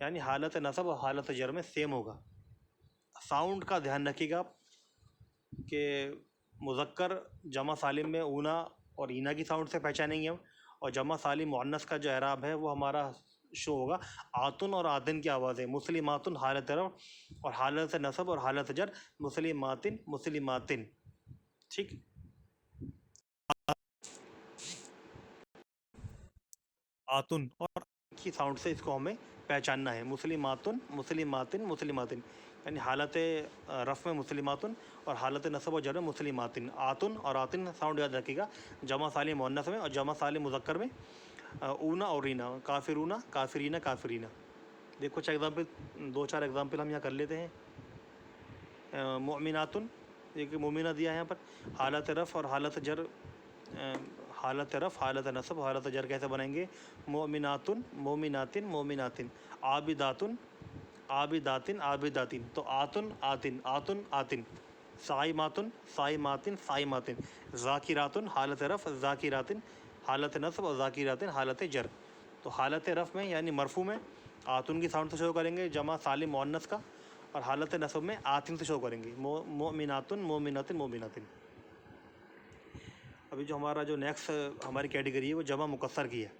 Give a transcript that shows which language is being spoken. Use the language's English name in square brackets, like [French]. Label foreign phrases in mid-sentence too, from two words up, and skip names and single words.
[Hindi] यानी हालत नसब और हालत जर में सेम होगा। साउंड का ध्यान रखिएगा आप कि मुज़क्कर जमा सालिम में ऊना और ईना की साउंड से पहचानेंगे हम, और जमा सालिम मुअन्नस का जो एराब है वो हमारा शो होगा आतुन और आतिन की आवाज़ है। मुस्लिमातुन हालत रफ़ और हालत नसब और हालत जर मुस्लिमातिन मुस्लिमातिन। ठीक, आतुन और की साउंड से इसको हमें पहचानना है। [Arabic] مسلماتٌ مسلماتٍ مسلماتٍ, [Hindi] यानी हालत रफ़ में मुस्लिमातुन और हालत नसब और जर में मुस्लिमातिन। आतुन और आतिन साउंड याद रखिएगा जमा सालिम मुअन्नस में, और जमा सालिम मुज़क्कर में ऊना और रीना। [Arabic] كافرونَ كافرينَ كافرينَ. [Hindi] देखो कुछ एग्जाम्पल, 2-4 एग्जाम्पल हम यहाँ कर लेते हैं। मोमिनातुन, देखिए मोमिना दिया है यहाँ पर। हालत रफ़ और हालत जर, हालत रफ़ हालत नसब हालत जर कैसे बनाएंगे? [Arabic] مؤمناتٌ مؤمناتٍ مؤمناتٍ عابداتٌ عابداتٍ عابداتٍ. [Hindi] तो आतुन आतिन आतुन आतिन। [Arabic] صائماتٌ صائماتٍ صائماتٍ. [Hindi] ज़ाकिरातुन हालत रफ़ ज़ाकिरातिन हालत नस्ब और ज़ाकिरातिन हालत जर। तो हालत रफ़ में यानी मरफू में आतुन की साउंड से शो करेंगे जमा सालिम मुअन्नस का, और हालत नस्ब में आतिन से शो करेंगे [Arabic] مؤمناتٌ مؤمناتٍ مؤمناتٍ. [Hindi] अभी जो हमारा जो नेक्स्ट हमारी कैटेगरी है वो जमा मुकस्सर की है।